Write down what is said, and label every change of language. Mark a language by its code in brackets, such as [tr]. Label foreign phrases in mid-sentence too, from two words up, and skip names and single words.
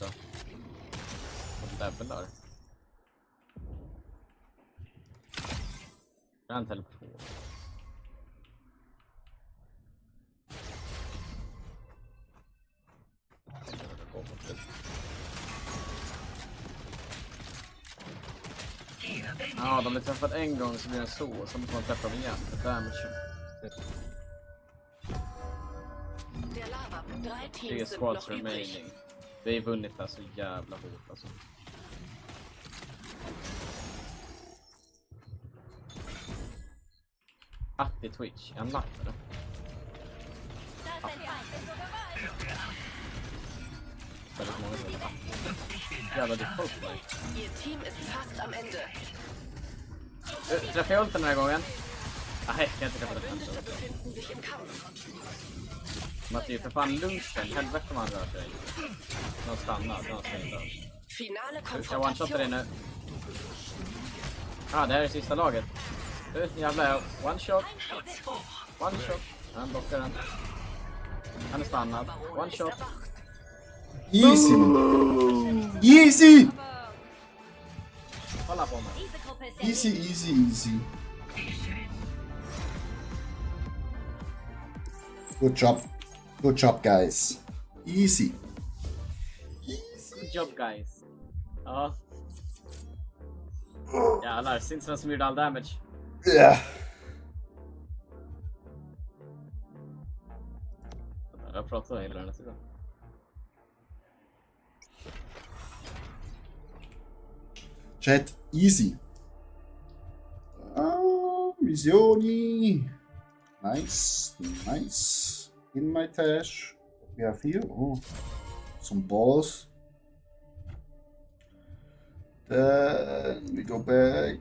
[sv] Och levlar. Jag har en teleport. Ja, de blir träffat en gång så blir den så. Så måste man träffa dem igen. Damage. [de] Der Lava. 3 3 Teams sind [en] squads [de] noch übrig. [en] remaining. [sv] Vi är vunnit där så jävla hårt alltså. Atti Twitch, är han live eller? [de] Da ist ein Feind. Ist sogar weit. [sv] Väldigt många som är Atti. Jävlar, det är folk live. [de] Ihr Team ist fast am Ende. [sv] Träffar jag ulten den här gången? Nej, jag kan inte träffa den. [de] Verbündete befinden sich im Kampf. [sv] Matti, för fan lunchen. Helvete om han rör sig. De stannar, de stannar. [de] Finale [sv] Jag one-shotar dig [de] Konfrontation. [sv] nu. Ja, det här är sista laget. Jävlar, one-shot. One-shot. Han blockar den. Han är stannad. One-shot. [en] Easy. Easy. [sv] Kolla på mig. [de] Diese Gruppe ist [en] Easy, easy, easy. Good job. Good job, guys. Easy. Good job guys. [sv] Ja. Jävlar, Sinsen som gjorde [en] all damage. Yeah. [sv] Jag pratar hela den här sidan. [en] Chat, easy. Visioni. Nice, nice. In my tash. We have here. Oh, some balls. Then we go back.